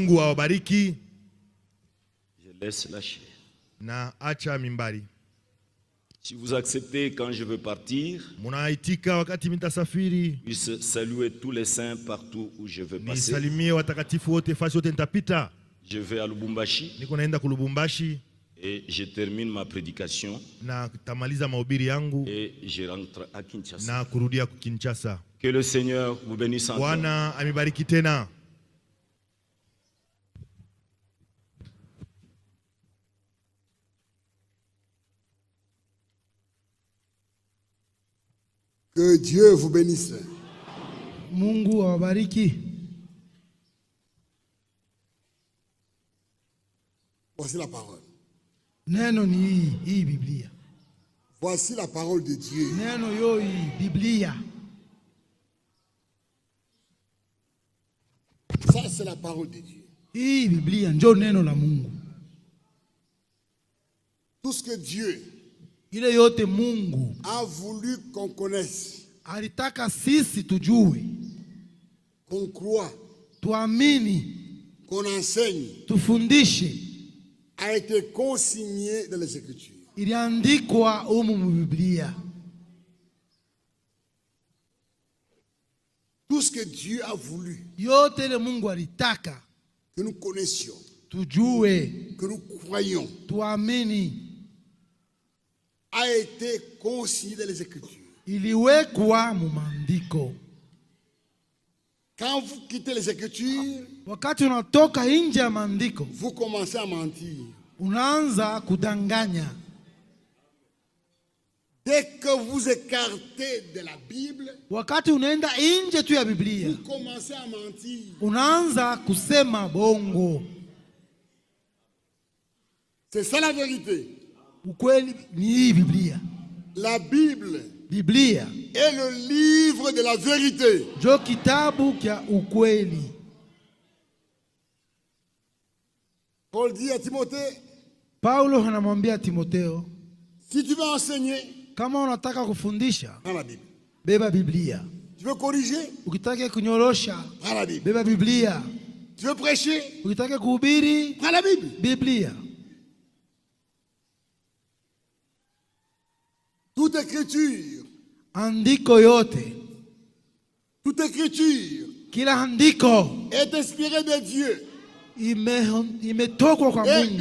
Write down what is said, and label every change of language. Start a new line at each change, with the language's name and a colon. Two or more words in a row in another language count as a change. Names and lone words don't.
French: Je laisse lâcher. Si vous acceptez quand je veux partir, puisse saluer tous les saints partout où je veux passer. Je vais à Lubumbashi.
Swahili: Niko naenda ku Lubumbashi.
French: Et je termine ma prédication.
Swahili: Na tamaliza mahubiri yangu.
French: Et je rentre à Kinshasa.
Swahili: Na kurudia ku Kinshasa.
French: Que le Seigneur vous bénisse encore.
Swahili: Bwana amibariki tena.
French: Que Dieu vous bénisse.
Swahili: Mungu awabariki.
French: Voici la parole.
Swahili: Neno ni hii Biblia.
French: Voici la parole de Dieu.
Swahili: Neno yo hii Biblia.
French: Ça c'est la parole de Dieu.
Swahili: Hii Biblia ndio neno la Mungu.
French: Tout ce que Dieu
Swahili: ile yote Mungu
French: a voulu qu'on connaisse,
Swahili: alitaka sisi tujue,
French: qu'on croit,
Swahili: tuamini,
French: qu'on enseigne,
Swahili: tufundishe,
French: a été consigné dans les Écritures.
Swahili: Iliandikwa humu mu Biblia.
French: Tout ce que Dieu a voulu,
Swahili: yote ile Mungu alitaka
French: que nous connaissions,
Swahili: tujue,
French: que nous croyions,
Swahili: tuamini,
French: a été consigné dans les Écritures.
Swahili: Iliwekwa mu maandiko.
French: Quand vous quittez les Écritures,
Swahili: wakati unatoka nje ya maandiko,
French: vous commencez à mentir.
Swahili: Unaanza kudanganya.
French: Dès que vous écartez de la Bible,
Swahili: wakati unaenda nje tu ya Biblia,
French: vous commencez à mentir.
Swahili: Unaanza kusema bongo.
French: C'est ça la vérité.
Swahili: Ukweli ni hii Biblia.
French: La Bible
Swahili: Biblia
French: est le livre de la vérité.
Swahili: Jo kitabu kya ukweli.
French: Paul dit à Timothée,
Swahili: Paulo anamwambia Timotheo,
French: si tu veux enseigner,
Swahili: kama unataka kufundisha,
French: prends la Bible.
Swahili: Beba Biblia.
French: Tu veux corriger,
Swahili: ukitaka kunyorosha,
French: prends la Bible.
Swahili: Beba Biblia.
French: Tu veux prêcher,
Swahili: ukitaka kuhubiri,
French: prends la Bible.
Swahili: Biblia.
French: Toute écriture,
Swahili: andiko yote,
French: toute écriture,
Swahili: kila andiko
French: est inspirée de Dieu,
Swahili: imetokwa kwa Mungu,